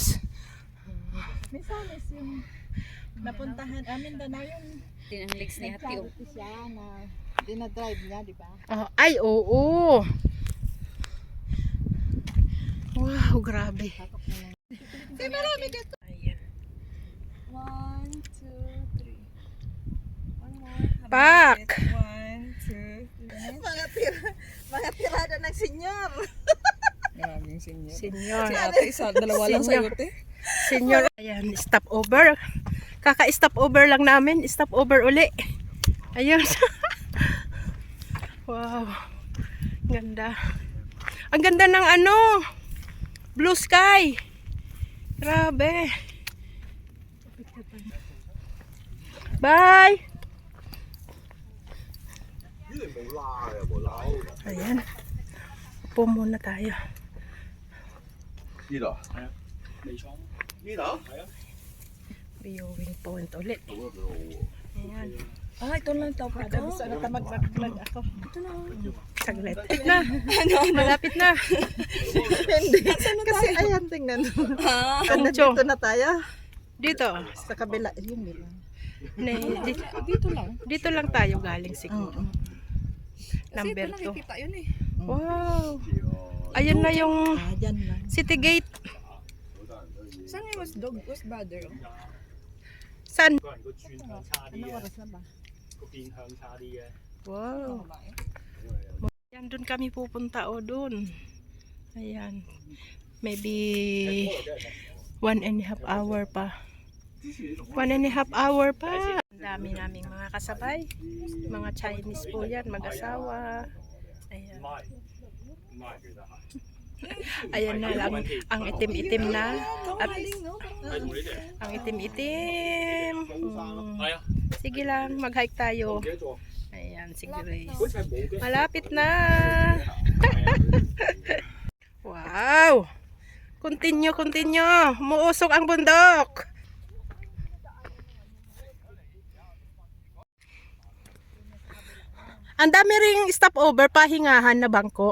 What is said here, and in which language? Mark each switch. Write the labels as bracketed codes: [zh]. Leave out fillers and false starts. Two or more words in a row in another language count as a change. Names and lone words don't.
[tl] Misamis yung napuntahan amin na yun. Tinangliks ni Hati. Siya na dinadrive niya, di ba? Ay, oo. Wow, grabe. Marami dito. Ayan. 1, 2, 3. [en] One more. [tl] Pak! 1, 2, 3. Mga tirada ng senyor. Maraming senyor. Senyor. Si ate, isa, dalawa lang Senyor. sayote. Senyor. Ayan, [en] stop over. [tl] Kaka- [en] stop over [tl] lang namin. [en] Stop over [tl] uli. Ayun. Wow. Ganda. Ang ganda ng blue sky. Grabe. Bye. Ayan. Upo muna tayo. [yue] 呢度，尾倉呢度， [tl] Viewing point ulit. Ayan. Ito lang ito. Gusto na ta mag-vlog ako. Ito na. Saglit. Na. Malapit na. Hindi. Kasi ayan, tingnan. Ancho. Dito na tayo. Dito. Sa kabila. Yun lang. Dito lang. Dito lang tayo galing siguro. Number 2. Nakikita yun eh. Wow. Ayun na yung Dyan lang. City Gate. Saan yung was brother? San? [yue] 個人個轉向差啲 [tl] Ano [yue] 嘅， [tl] oras na ba? [yue] 個變向差啲嘅。 [tl] Wow. Yan, dun kami pupunta dun. Ayan. [en] Maybe 1.5 hour [tl] pa. 1.5 hour pa. Ang dami naming mga kasabay. Mga Chinese po yan, mag-asawa. Ayan. [yue] 唔係，唔係其實係。 [tl] Ayan na lang. Ang itim-itim na. At [yue] 係同你哋。 [tl] ang itim-itim. [yue] 係啊， [tl] Sige lang, mag-hike tayo. [yue] 唔記得咗。 [tl] Ayan, si Grace. [yue] 好似係冇嘅。 [tl] Malapit na. Wow. Continue. Umuusok ang bundok. Ang dami ring stopover, pahingahan na bangko.